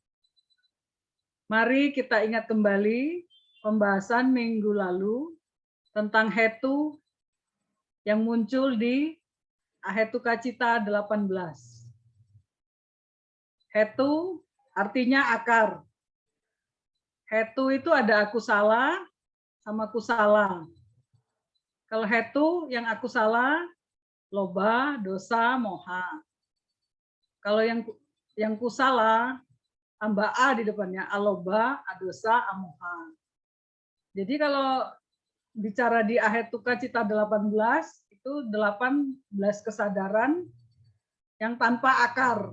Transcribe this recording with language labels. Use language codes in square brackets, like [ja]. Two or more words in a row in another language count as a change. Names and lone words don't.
[id] Mari kita ingat kembali pembahasan minggu lalu tentang hetu yang muncul di Ahetukacita 18. Hetu artinya akar. Hetu itu ada akusala sama kusala. Kalau hetu yang akusala, [pi] loba, dosa, moha. [id] Kalau yang kusala, tambah a di depannya, [pi] aloba, adosa, amoha. [id] Jadi kalau bicara di Ahetukacita 18, itu 18 kesadaran yang tanpa akar.